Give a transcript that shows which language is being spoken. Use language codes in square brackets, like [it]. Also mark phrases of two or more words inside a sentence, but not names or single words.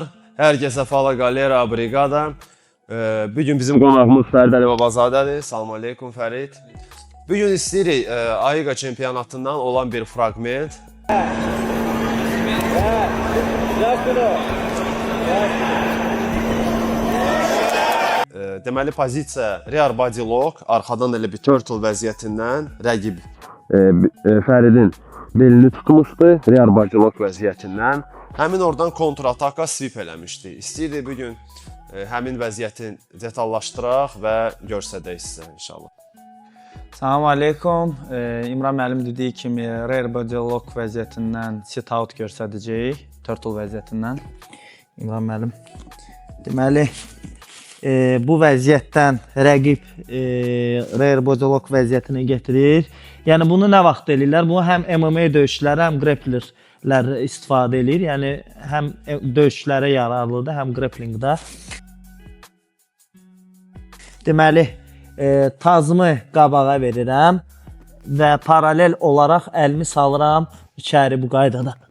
[az] Herkese [pt] Fala Galera [az] Brigada. Bugün bizim qonağımız Fərid Əli Babazadədir. Salam aleykum Fərid. Bugün istəyirik Aiqa çempionatından olan bir fragment. Deməli pozisiya [en] rear body lock, [az] arxadan elə bir turtle vəziyyətindən rəqib Fəridin belini tutmuşdu, [en] rear body lock [az] vəziyyətindən. Həmin oradan kontra-ataka sweep eləmişdi. İstəyirdik bugün həmin vəziyyəti detallaşdıraq və göstərək sizə inşallah. Salam aleykum. İmran müəllim dediyi kimi [en] rear body lock [az] vəziyyətindən [en] sit out [az] göstərəcəyik, turtle vəziyyətindən. İmran müəllim. Deməli, bu vəziyyətdən rəqib [en] rear body lock [az] vəziyyətinə gətirir. Yəni bunu nə vaxt eləyirlər? Bu həm MMA döyüşləri, həm grapplerlər istifadə edir. Yəni həm döyüşlərə yararlıdır, həm grapplingdə. Deməli, tazımı qabağa verirəm və paralel olaraq əlimi salıram içəri bu qaydada.